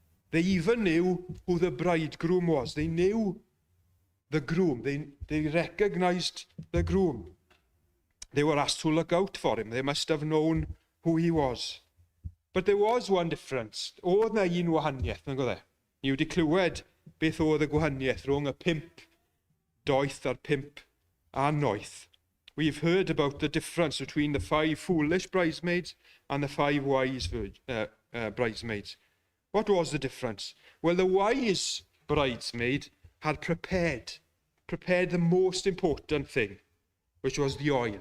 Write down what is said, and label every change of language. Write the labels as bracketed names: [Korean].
[English] They even knew who the bridegroom was. They knew the groom. They recognized the groom. They were asked to look out for him. They must have known who he was. But there was one difference. [Welsh] Oedd na un wahaniaeth, nag oedd e? Ni wedi clywed beth oedd y gwahaniaeth rhwng y 5 doeth a'r 5 anoeth. [English] We've heard about the difference between the 5 foolish bridesmaids and the 5 wise bridesmaids. What was the difference? Well, the wise bridesmaid had prepared the most important thing, which was the oil.